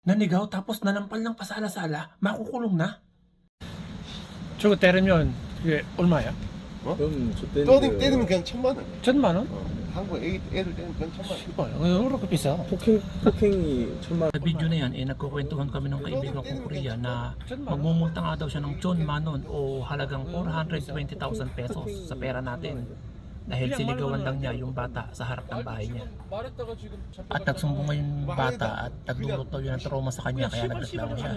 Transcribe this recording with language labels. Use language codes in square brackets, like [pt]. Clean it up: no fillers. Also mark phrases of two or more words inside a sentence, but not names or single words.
[tl] Nanigaw tapos nanampal ng pasala-sala, makukulong na? [ko] 저거 때리면 이게 얼마야? 그럼 저 때리면 그냥 1,000만 원. 1,000만 원? 한국 애들 때리면 그냥 1,000만 원. 씨발, 왜 그렇게 비싸? 폭행이 1,000만 [tl] Sa video na yan, nagkukwentuhan kami ng kaibigan kong Korea na magmumulta nga daw siya ng John Manon o halagang 420,000 pesos sa pera natin. Dahil siligawan lang niya yung bata sa harap ng bahay niya. At nagsumbong nga yung bata at nagdulot daw yun ng trauma sa kanya kaya nagreklamo siya.